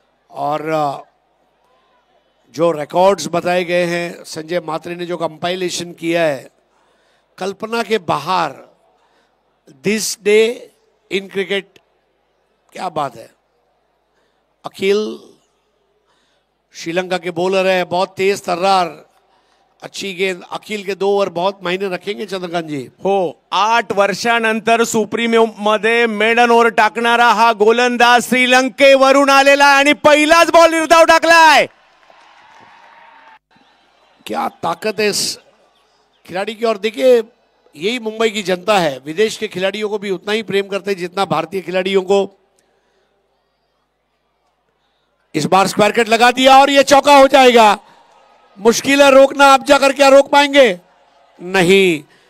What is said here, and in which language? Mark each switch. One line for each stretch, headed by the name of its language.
Hindi: और जो रिकॉर्ड्स बताए गए हैं, संजय मात्रे ने जो कंपाइलेशन किया है, कल्पना के बाहर.
English: this day in cricket,
Hindi: क्या बात है. अखिल श्रीलंका के बॉलर है, बहुत तेज तर्रार, अच्छी गेंद. अखिल के 2 ओव्हर बहुत मायने रखेंगे चंद्रकांत जी.
Marathi: हो, 8 वर्षानंतर सुप्रीमो मध्ये मेडन ओव्हर टाकणारा हा गोलंदाज श्रीलंकेवरून आलेला आहे आणि पहिलाच बॉल निर्धाव टाकलाय.
Hindi: क्या ताकत है इस खिलाड़ी की. और देखिए, यही मुंबई की जनता है, विदेश के खिलाड़ियों को भी उतना ही प्रेम करते हैं जितना भारतीय खिलाड़ियों को. इस बार स्क्वायर कट लगा दिया और ये चौका हो जाएगा. मुश्किल है रोकना, आप जाकर क्या रोक पाएंगे? नहीं.